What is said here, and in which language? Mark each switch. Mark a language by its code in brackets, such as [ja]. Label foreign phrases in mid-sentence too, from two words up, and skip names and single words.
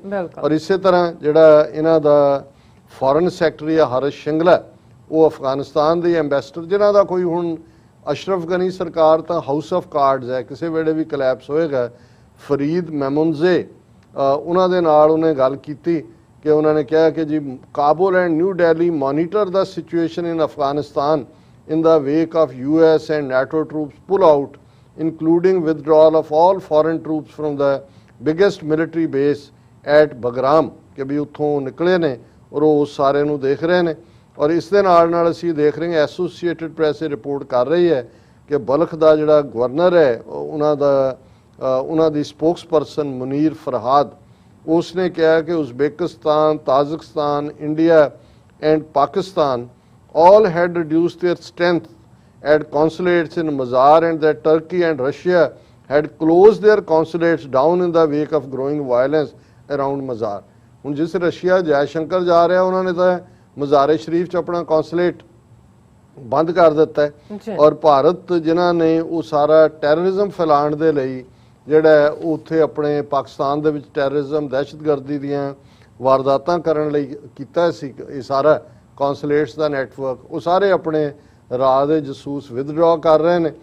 [pa] ਔਰ ਇਸੇ ਤਰ੍ਹਾਂ ਜਿਹੜਾ ਇਹਨਾਂ ਦਾ [en] foreign secretary [pa] ਹੈ ਹਰਸ਼ ਸ਼ਿੰਗਲਾ, ਉਹ ਅਫਗਾਨਿਸਤਾਨ ਦੇ ਐਂਬੈਸਡਰ ਜਿਨ੍ਹਾਂ ਦਾ ਕੋਈ ਹੁਣ ਅਸ਼ਰਫ ਗਨੀ ਸਰਕਾਰ ਤਾਂ [en] house of cards [pa] ਹੈ, ਕਿਸੇ ਵੇਲੇ ਵੀ ਕਲੈਪਸ ਹੋਏਗਾ। ਫਰੀਦ ਮੈਮੁਨਜ਼ੇ ਉਹਨਾਂ ਦੇ ਨਾਲ ਉਹਨੇ ਗੱਲ ਕੀਤੀ ਕਿ ਉਹਨਾਂ ਨੇ ਕਿਹਾ ਕਿ ਜੀ [en] Kabul and New Delhi monitor the situation in Afghanistan in the wake of US and NATO troops pull out, including withdrawal of all foreign troops from the biggest military base at Bagram, [pa] ਕਿ ਵੀ ਉੱਥੋਂ ਨਿਕਲੇ ਨੇ ਔਰ ਉਹ ਸਾਰੇ ਨੂੰ ਦੇਖ ਰਹੇ ਨੇ। ਔਰ ਇਸ ਦੇ ਨਾਲ ਅਸੀਂ ਦੇਖ ਰਹੇ ਹਾਂ ਐਸੋਸੀਏਟਡ ਪ੍ਰੈਸ ਰਿਪੋਰਟ ਕਰ ਰਹੀ ਹੈ ਕਿ ਬਲਖ ਦਾ ਜਿਹੜਾ ਗਵਰਨਰ ਹੈ ਉਹਨਾਂ ਦੀ ਸਪੋਕਸਪਰਸਨ ਮੁਨੀਰ ਫਰਹਾਦ, ਉਸਨੇ ਕਿਹਾ ਕਿ ਉਜ਼ਬੇਕਿਸਤਾਨ, ਤਾਜ਼ਿਕਸਤਾਨ, ਇੰਡੀਆ ਐਂਡ ਪਾਕਿਸਤਾਨ [en] all had reduced their strength at consulates in Mazar and that Turkey and Russia had closed their consulates down in the wake of growing violence around Mazar। [pa] ਹੁਣ ਜਿਸ ਰਸ਼ੀਆ ਜੈਸ਼ੰਕਰ ਜਾ ਰਿਹਾ ਉਹਨਾਂ ਨੇ ਤਾਂ ਮਜ਼ਾਰੇ ਸ਼ਰੀਫ 'ਚ ਆਪਣਾ ਕੌਂਸੂਲੇਟ ਬੰਦ ਕਰ ਦਿੱਤਾ ਹੈ। ਔਰ ਭਾਰਤ ਜਿਨ੍ਹਾਂ ਨੇ ਉਹ ਸਾਰਾ ਟੈਰਰਿਜ਼ਮ ਫੈਲਾਉਣ ਦੇ ਲਈ ਜਿਹੜਾ ਉੱਥੇ ਆਪਣੇ ਪਾਕਿਸਤਾਨ ਦੇ ਵਿੱਚ ਟੈਰਰਿਜ਼ਮ, ਦਹਿਸ਼ਤਗਰਦੀ ਦੀਆਂ ਵਾਰਦਾਤਾਂ ਕਰਨ ਲਈ ਕੀਤਾ ਸੀ, ਇਹ ਸਾਰਾ ਕੌਂਸੂਲੇਟਸ ਦਾ ਨੈਟਵਰਕ, ਉਹ ਸਾਰੇ ਆਪਣੇ ਰਾਹ ਦੇ ਜਸੂਸ ਵਿਦਡਰਾ ਕਰ ਰਹੇ ਨੇ।